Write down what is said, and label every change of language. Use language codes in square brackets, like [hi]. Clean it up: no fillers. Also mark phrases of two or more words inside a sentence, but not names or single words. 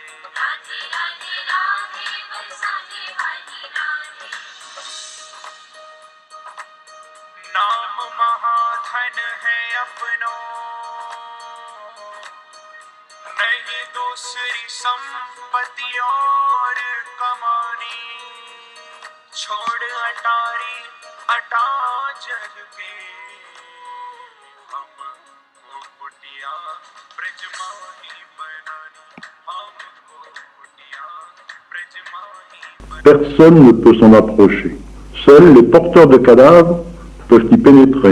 [hi] नाम महाधन है अपनो नहीं दूसरी संपत्ति और कमानी छोड़ अटारी अटा जग के हमको कुटिया ब्रजमानी बनानी हमको कुटिया ब्रजमानी बनानी। [fr] Personne ne peut s'en approcher. Seuls les porteurs de cadavres peuvent y pénétrer.